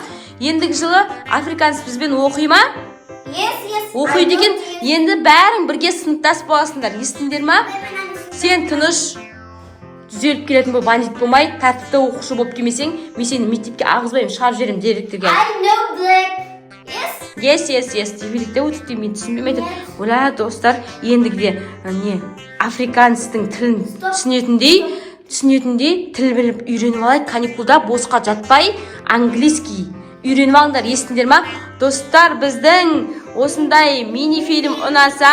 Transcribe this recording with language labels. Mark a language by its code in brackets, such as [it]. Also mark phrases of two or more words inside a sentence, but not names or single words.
[kk] Ендігі жылы африканец бізбен оқи ма? Оқиды екен, енді бәрің бірге сыныптас боласыңдар. Естіңдер ма? Сен тыныш түзеліп келетін бол, бандит болмай, тәртіпті оқушы болып келмесең, мен сені мектепке ағызбаймын, шығарып жіберемін директорге. [en] I know black. Yes. [kk] Дебилікте өтіпті, мен түсінбеймін. Ола, достар, ендігіде африканецтің тілін түсінетіндей тіл біліп үйреніп алайық. Каникулда босқа жатпай, английский үйреніп алыңдар, естіңдер ма? Достар, біздің осындай мини-фильм ұнаса,